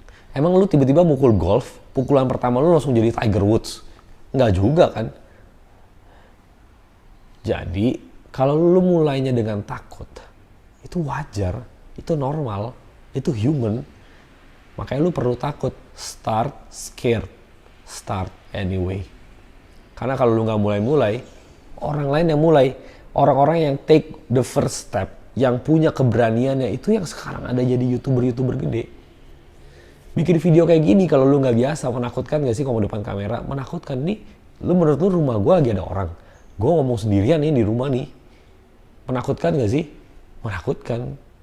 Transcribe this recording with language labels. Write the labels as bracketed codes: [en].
[id] Emang lu tiba-tiba mukul golf, pukulan pertama lu langsung jadi Tiger Woods? Nggak juga kan? Jadi kalau lu mulainya dengan takut, itu wajar, itu normal, itu human. Makanya lu perlu takut. [en] Start scared, start anyway. [id] Karena kalau lu nggak mulai-mulai, orang lain yang mulai. Orang-orang yang [en] take the first step, [id] yang punya keberaniannya, itu yang sekarang ada jadi YouTuber-YouTuber gede. Bikin video kayak gini kalau lu nggak biasa, menakutkan nggak sih kalau depan kamera? Menakutkan nih. Lu menurut lu rumah gue lagi ada orang, gue ngomong sendirian nih di rumah nih. Menakutkan nggak sih? Menakutkan.